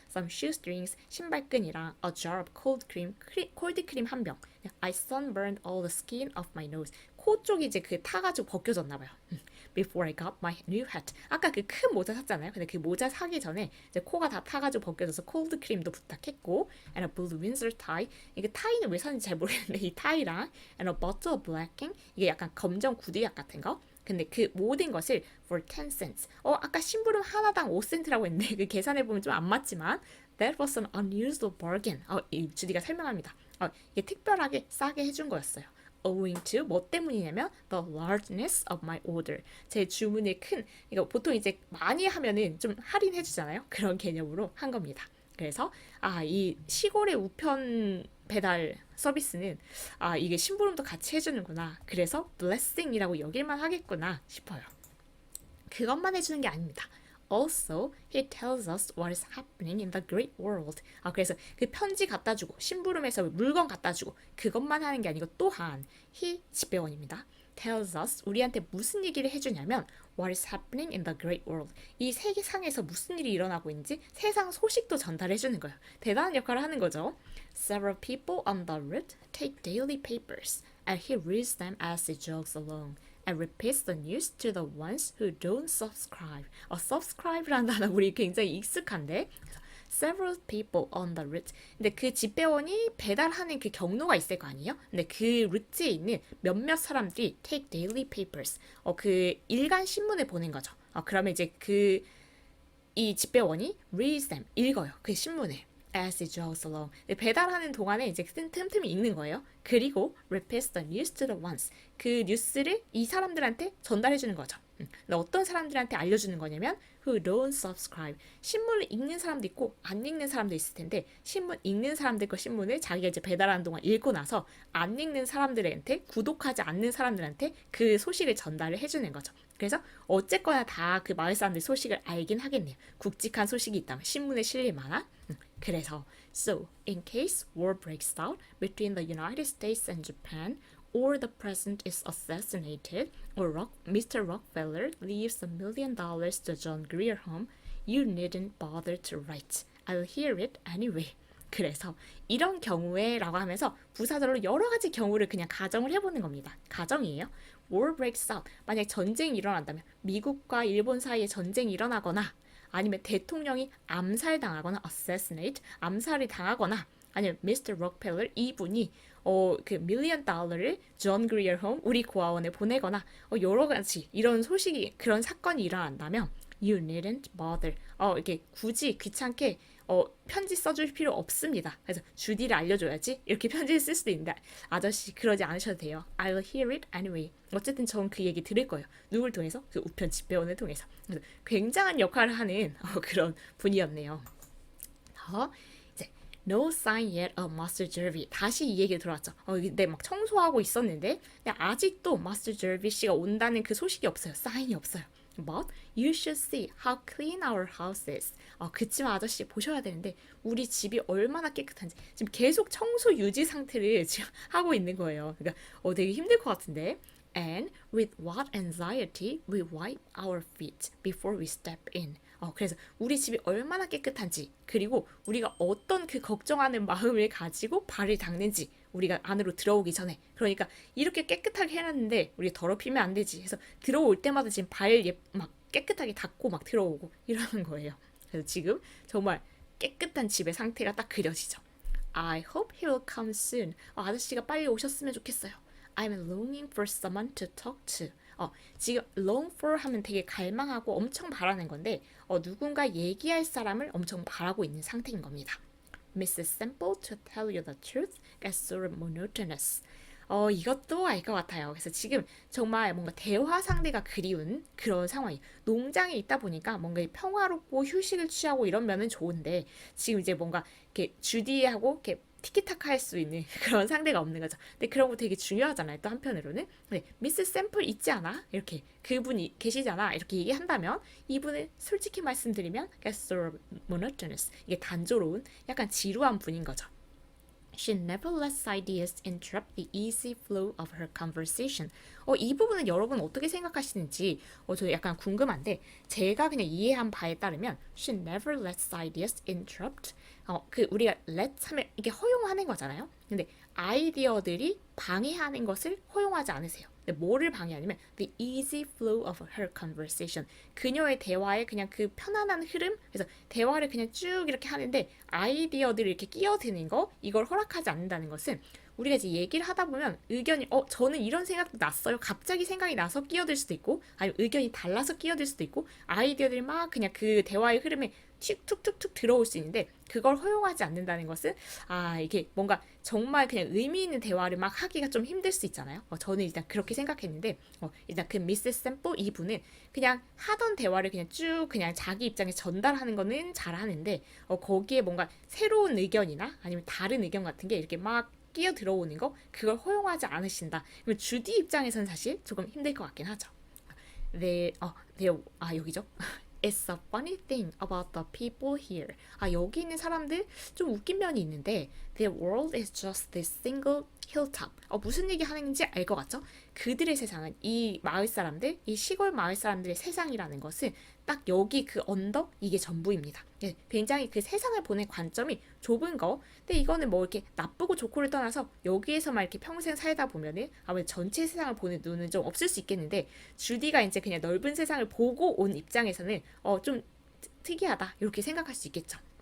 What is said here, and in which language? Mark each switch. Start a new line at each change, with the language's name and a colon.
English: Some shoestrings
Korean: 신발끈이랑
English: a jar of cold cream
Korean: 콜드 크림 한 병.
English: I sunburned all the skin of my nose.
Korean: 코 쪽이 이제 그 타가지고 벗겨졌나 봐요.
English: Before I got my new hat.
Korean: 아까 그 큰 모자 샀잖아요. 근데 그 모자 사기 전에 이제 코가 다 타가지고 벗겨져서 콜드 크림도 부탁했고,
English: and a blue Windsor tie.
Korean: 이게 타이는 왜 샀는지 잘 모르겠는데 이 타이랑
English: and a bottle of blacking.
Korean: 이게 약간 검정 구두약 같은 거. 근데 그 모든 것을
English: for 10 cents.
Korean: 아까 심부름 하나당 5센트라고 했는데 그 계산해 보면 좀 안 맞지만
English: that was an unusual bargain.
Korean: 이 주디가 설명합니다. 이게 특별하게 싸게 해준 거였어요.
English: Owing to
Korean: 뭐 때문이냐면
English: the largeness of my order.
Korean: 제 주문의 큰 이거 보통 이제 많이 하면은 좀 할인해 주잖아요. 그런 개념으로 한 겁니다. 그래서 이 시골의 우편 배달 서비스는 이게 심부름도 같이 해주는구나. 그래서 blessing이라고 여길만 하겠구나 싶어요. 그것만 해주는 게 아닙니다.
English: Also, he tells us what is happening in the great world.
Korean: 그래서 그 편지 갖다 주고 심부름해서 물건 갖다 주고 그것만 하는 게 아니고 또한 he 집배원입니다.
English: tells us
Korean: 우리한테 무슨 얘기를 해주냐면
English: what is happening in the great world.
Korean: 이 세계상에서 무슨 일이 일어나고 있는지 세상 소식도 전달해 주는 거예요. 대단한 역할을 하는 거죠.
English: Several people on the route take daily papers and he reads them as he jogs along. and repeats the news to the ones who don't subscribe. subscribe라는
Korean: 단어 우리 굉장히 익숙한데
English: several people on the route.
Korean: 근데 그 집배원이 배달하는 그 경로가 있을 거 아니에요? 근데 그 루트에 있는 몇몇 사람들이
English: take daily papers.
Korean: 그 일간 신문을 보는 거죠. 그러면 이제 이 집배원이
English: reads them,
Korean: 읽어요. 그 신문을.
English: as it jogs along.
Korean: 배달하는 동안에 이제 틈틈이 읽는 거예요. 그리고 repeats the news to the ones. 그 뉴스를 이 사람들한테 전달해 주는 거죠. 근데 어떤 사람들한테 알려주는 거냐면
English: who don't subscribe.
Korean: 신문을 읽는 사람도 있고 안 읽는 사람도 있을 텐데 신문 읽는 사람들 거 신문을 자기가 이제 배달하는 동안 읽고 나서 안 읽는 사람들한테 구독하지 않는 사람들한테 그 소식을 전달을 해주는 거죠. 그래서 어쨌거나 다 그 마을 사람들 소식을 알긴 하겠네요. 굵직한 소식이 있다면 신문에 실릴 만한.
English: 그래서 so in case war breaks out between the United States and Japan or the president is assassinated or Mr. Rockefeller leaves $1 million to John Grier Home, you needn't bother to write. I'll hear it anyway.
Korean: 그래서 이런 경우에 라고 하면서 부사절로 여러 가지 경우를 그냥 가정을 해보는 겁니다. 가정이에요.
English: War breaks out.
Korean: 만약 전쟁이 일어난다면 미국과 일본 사이에 전쟁이 일어나거나 아니면 대통령이 암살당하거나 assassinate, 암살이 당하거나 아니면 Mr. Rockefeller 이분이 그 $1 million를 존 그리어 홈 우리 고아원에 보내거나 여러 가지 이런 소식이 그런 사건이 일어난다면
English: you needn't bother.
Korean: 이렇게 굳이 귀찮게 편지 써줄 필요 없습니다. 그래서 주디를 알려줘야지 이렇게 편지를 쓸 수도 있는데 아저씨 그러지 않으셔도 돼요.
English: I'll hear it anyway.
Korean: 어쨌든 전 그 얘기 들을 거예요. 누굴 통해서? 그 우편 집배원을 통해서. 그래서 굉장한 역할을 하는 그런 분이었네요.
English: 이제 No sign yet of Master Jervy.
Korean: 다시 이 얘기 들어왔죠. 근데 막 청소하고 있었는데 근데 아직도 Master Jervy 씨가 온다는 그 소식이 없어요. 사인이 없어요.
English: But you should see how clean our house is.
Korean: 그치만 아저씨 보셔야 되는데 우리 집이 얼마나 깨끗한지 지금 계속 청소 유지 상태를 지금 하고 있는 거예요. 그러니까 되게 힘들 것 같은데.
English: And with what anxiety we wipe our feet before we step in.
Korean: 그래서 우리 집이 얼마나 깨끗한지 그리고 우리가 어떤 그 걱정하는 마음을 가지고 발을 닦는지 우리가 안으로 들어오기 전에 그러니까 이렇게 깨끗하게 해놨는데 우리 더럽히면 안 되지 해서 들어올 때마다 지금 막 깨끗하게 닦고 막 들어오고 이러는 거예요. 그래서 지금 정말 깨끗한 집의 상태가 딱 그려지죠.
English: I hope he will come soon.
Korean: 아저씨가 빨리 오셨으면 좋겠어요.
English: I'm longing for someone to talk to.
Korean: 지금
English: long for
Korean: 하면 되게 갈망하고 엄청 바라는 건데 누군가 얘기할 사람을 엄청 바라고 있는 상태인 겁니다.
English: Mrs. Semple, to tell you the truth, gets sort of monotonous.
Korean: 이것도 알 것 같아요. 그래서 지금 정말 뭔가 대화 상대가 그리운 그런 상황이 농장에 있다 보니까 뭔가 평화롭고 휴식을 취하고 이런 면은 좋은데 지금 이제 뭔가 이렇게 주디하고 이렇게 티키타카 할 수 있는 그런 상대가 없는 거죠. 근데 그런 거 되게 중요하잖아요. 또 한편으로는 미스 샘플 있지 않아? 이렇게 그분이 계시잖아. 이렇게 얘기한다면 이분은 솔직히 말씀드리면
English: gets sort of monotonous.
Korean: 이게 단조로운 약간 지루한 분인 거죠.
English: She never lets ideas interrupt the easy flow of her conversation.
Korean: 이 부분은 여러분 어떻게 생각하시는지 저 약간 궁금한데 제가 그냥 이해한 바에 따르면
English: she never lets ideas interrupt.
Korean: 우리가 let 하면 이게 허용하는 거잖아요. 근데 아이디어들이 방해하는 것을 허용하지 않으세요. 근데 뭐를 방해하냐면
English: the easy flow of her conversation.
Korean: 그녀의 대화에 그냥 그 편안한 흐름. 그래서 대화를 그냥 쭉 이렇게 하는데 아이디어들이 이렇게 끼어드는 거 이걸 허락하지 않는다는 것은 우리가 이제 얘기를 하다 보면 의견이 저는 이런 생각도 났어요. 갑자기 생각이 나서 끼어들 수도 있고 아니면 의견이 달라서 끼어들 수도 있고 아이디어들이 막 그냥 그 대화의 흐름에 툭툭툭툭 들어올 수 있는데 그걸 허용하지 않는다는 것은 이게 뭔가 정말 그냥 의미 있는 대화를 막 하기가 좀 힘들 수 있잖아요. 저는 일단 그렇게 생각했는데 일단 그 미세스 샘플 이분은 그냥 하던 대화를 그냥 쭉 그냥 자기 입장에 전달하는 거는 잘하는데 거기에 뭔가 새로운 의견이나 아니면 다른 의견 같은 게 이렇게 막 끼어 들어오는 거 그걸 허용하지 않으신다. 그러면 주디 입장에서는 사실 조금 힘들 것 같긴 하죠. 여기죠.
English: It's a funny thing about the people here.
Korean: 여기 있는 사람들 좀 웃긴 면이 있는데
English: their world is just this single hilltop.
Korean: 무슨 얘기 하는지 알 것 같죠? 그들의 세상은 이 마을 사람들, 이 시골 마을 사람들의 세상이라는 것은 딱 여기 그 언덕 이게 전부입니다. 굉장히 그 세상을 보는 관점이 좁은 거. 근데 이거는 뭐 이렇게 나쁘고 좋고를 떠나서 여기에서만 이렇게 평생 살다 보면은 아무래도 전체 세상을 보는 눈은 좀 없을 수 있겠는데 주디가 이제 그냥 넓은 세상을 보고 온 입장에서는 좀 특이하다 이렇게 생각할 수 있겠죠.